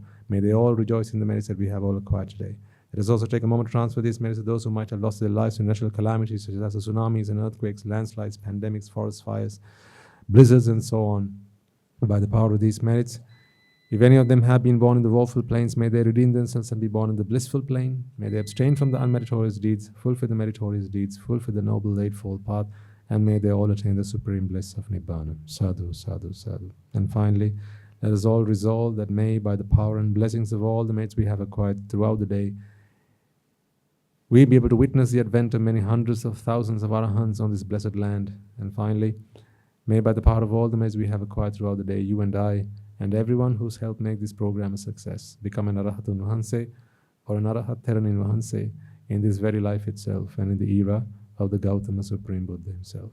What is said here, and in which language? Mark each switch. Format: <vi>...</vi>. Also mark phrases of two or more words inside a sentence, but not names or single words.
<en>May they all rejoice in the merits that we have all acquired today. Let us also take a moment to transfer these merits to those who might have lost their lives in natural calamities such as tsunamis and earthquakes, landslides, pandemics, forest fires, blizzards, and so on. By the power of these merits, if any of them have been born in the woeful planes, may they redeem themselves and be born in the blissful plane. May they abstain from the unmeritorious deeds, fulfill the meritorious deeds, fulfill the noble eightfold path, and may they all attain the supreme bliss of Nibbana.</en> <pi>Sadhu, sadhu, sadhu.</pi> <en>And finally, let us all resolve that may, by the power and blessings of all the merits we have acquired throughout the day, we be able to witness the advent of many hundreds of thousands of arahants on this blessed land. And finally, may, by the power of all the merits we have acquired throughout the day, you and I, and everyone who's helped make this program a success, become an</en> <si>අරහතුන් වහන්සේ</si> <en>or an</en> <si>අරහත් තෙරණින් වහන්සේ</si> <en>in this very life itself and in the era of the Gautama Supreme Buddha himself.</en>